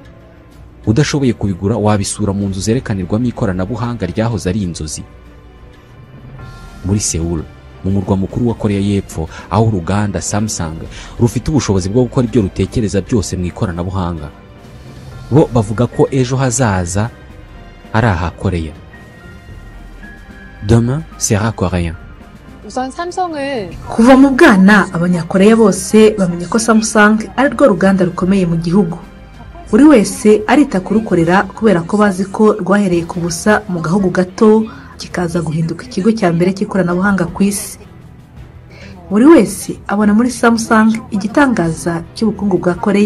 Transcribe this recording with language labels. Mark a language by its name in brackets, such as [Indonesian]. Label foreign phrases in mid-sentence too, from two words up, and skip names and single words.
[Kinyarwanda] Udashoboye kubigura wabisura mu nzu zerekanirwamo ikoranabuhanga ryahoze ari inzozi. Muri Seoul, mu murwa mukuru wa Korea y'Epfo, aho uruganda Samsung rufite ubushobozi bwo gukora ibyo rutekereza byose mu ikoranabuhanga. Bo bavuga ko ejo hazaza ari aha Korea. [French] Demain sera coréen. [Korean] 우선 삼성은 [Kinyarwanda] kuva mu bwana abanyakoreya bose bamenye ko Samsung ari rwo ruganda rukomeye mu gihugu. Buri wese arita kurukorera kubera ko bazi ko rwahereye ku busa mu gahugu gato kikaza guhinduka ikigo cya mbere cy'ikoranabuhanga ku isi. Buri wese abona muri Samsung igitangaza cy'ubukungu bwa Korea.